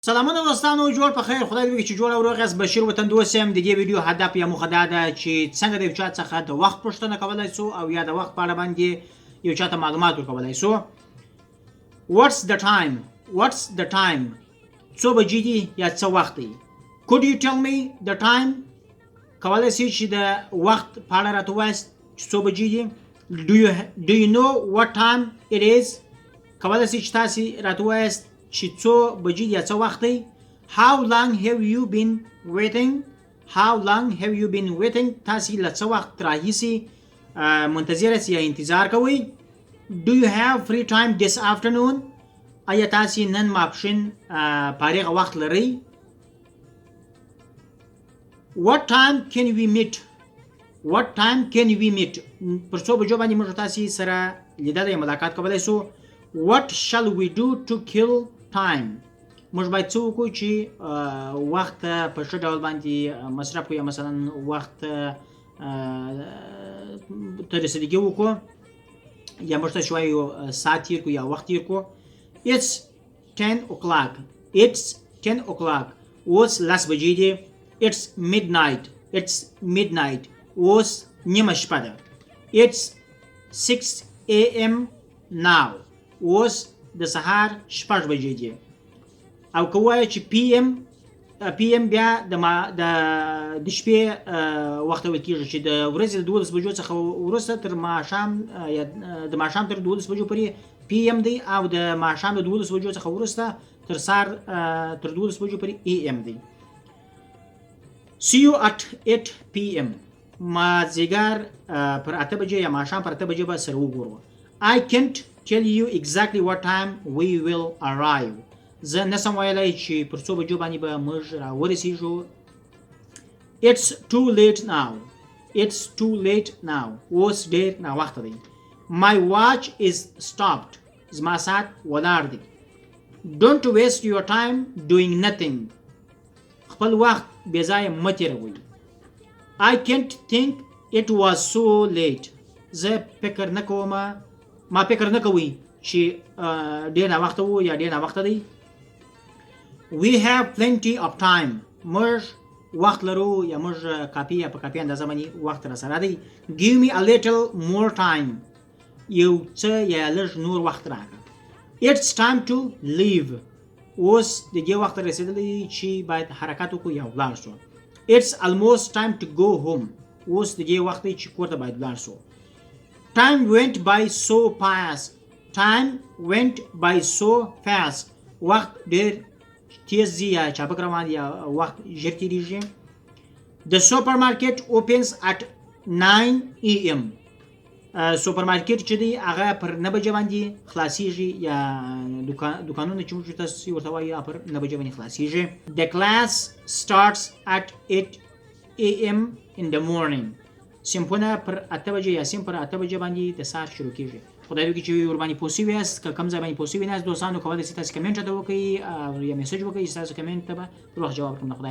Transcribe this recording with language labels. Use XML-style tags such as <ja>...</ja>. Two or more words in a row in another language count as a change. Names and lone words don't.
<ps>سلامونه دوستانو، جوړ په خیر. خدای دې وکړي چې جوړ او روغ یاست. بشیر وطندوست یم. د دې ویډیو هدف یا موخه دا ده چې څنګه د یوچاته څخه د وخت پوښتنه کولی سو او یا د وخت په اړه باندې یوچاته معلومات ورکولی سو.</ps> <en>What's the time? What's the time?</en> <ps>څو بجې دي یا څه وخت دی؟</ps> <en>Could you tell me the time?</en> <ps>کولی سئ چې د وخت په اړه راته ووایاست چې څو بجې دي؟</ps> <en>Do you know what time it is?</en> <ps>کولی سئ چې تاسې راته ووایاست چې څو بجې یا څه وخت دی؟</ps> <en>How long have you been waiting? How long have you been waiting?</en> <ps>تاسې له څه وخت راهیسې منتظر یاست یا انتظار کوئ؟</ps> <en>Do you have free time this afternoon?</en> <ps>آیا تاسې نن ماپښین فارغ وخت لرئ؟</ps> <en>What time can we meet? What time can we meet?</en> <ps>پر څو بجو باندې موږ تاسې سره لیدلی ملاقات کولی سو.</ps> <en>What shall we do to kill time?</en> <ps>موږ باید څه وکړو چې وخت په ښه ډول باندې مصرف کړو یا مثلا وخت ته رسیدګي وکړو یا موږ ته وایو ساعت تېر کړو یا وخت تېر کړو.</ps> <en>It's 10 o'clock. It's 10 o'clock.</en> <ps>اوس 10 بجې دي.</ps> <en>It's midnight. It's midnight.</en> <ps>اوس نیمه شپه ده.</ps> <en>It's 6 a.m. now.</en> <ps>اوس د سهار 6 بجې دي. او که ووایه چې PM بیا د شپې وخت ویل کېږي چې د ورځې د 12 بجو څخه وروسته تر ماښام یا د ماښام تر 12 بجو پورې PM دی او د ماښام د 12 بجو څخه وروسته تر سهار تر 12 بجو پورې AM دی.</ps> <en>See you at 8 PM.</en> <ps>مازدیګر پر 8 بجې یا ماښام پر 8 بجې به سره وګورو.</ps> <en>I can't tell you exactly what time we will arrive.</en> <ps>زه نسم ویلی چې پر څو بجو باندې به موږ راورسېږو.</ps> <en>It's too late now. It's too late now.</en> <ps>اوس ډېر ناوخته دی.</ps> <en>My watch is stopped.</en> <ps>زما ساعت ولاړ دی.</ps> <en>Don't waste your time doing nothing.</en> <ps>خپل وخت بې ځایه مه تېروئ.</ps> <en>I can't think it was so late.</en> <ps>زه فکر نه کوم ما فکر نه کوئ چې ډېر ناوخته و یا ډېر ناوخته دی.</ps> <en>We have plenty of time.</en> <ps>موږ وخت لرو یا موږ کافي یا په کافي اندازه باندې وخت راسره دی.</ps> <en>Give me a little more time.</en> <ps>یو څه یا لږ نور وخت راکړه.</ps> <en>It's time to leave.</en> <ps>اوس د دې وخت رسېدلی چې باید حرکت وکړو یا ولاړ شو.</ps> <en>It's almost time to go home.</en> <ps>اوس د دې وخت دی چې کور ته باید ولاړ شو.</ps> <en>Time went by so fast. Time went by so fast.</en> <ps>وخت ډېر تیز دی یا چابک روان دی یا وخت ژر تېرېږي.</ps> <en>The supermarket opens at 9 AM.</en> <ps>سوپرمارکیټ چې دی هغه پر 9 بجې باندې خلاصېږي یا دوکانونه چې موږ تاسې ورته وایو پر 9 بجې باندې خلاصېږي.</ps> <en>The class starts at 8 AM in the morning.</en> <ps>سیمپونه پر 8 بجې یا سیم پر 8 بجې باندې د سهار شروع کېږي. خدای دې وکړي چې ور باندې پوه شوي یاست. که کوم ځای باندې پوه شوي نه یاست دوستانو، کولی شئ تاسې کمنټ راته وکړئ یا میسج وکړئ چې تاسو کمنټ ته به پر وخت جواب کړم.</ps>